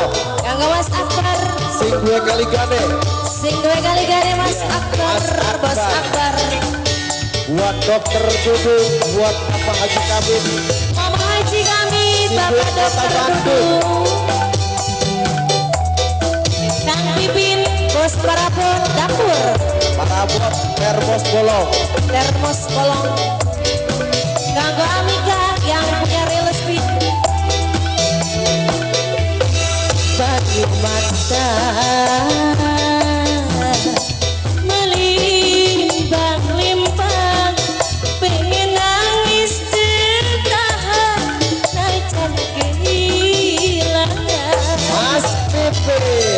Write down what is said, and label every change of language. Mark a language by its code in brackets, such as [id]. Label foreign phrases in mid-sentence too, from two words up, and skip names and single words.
[id] Yang Mas Akbar. [jv] Sing dua kali gane. Sing dua kali gane Mas Akbar. [id] Bos Akbar. Buat dokter Dudu, buat Bapak Haji Kamil. Mama Haji Kamil, Bapak dokter Dudu. Kang Pipin, bos parabot dapur. Parabot termos bolong. Termos bolong. Kanggo Amika yang punya [en] real estate. [id] Bagi mata melimpang-limpang, pengen nangis tertahan, najan kehilangan. Mas Pipin.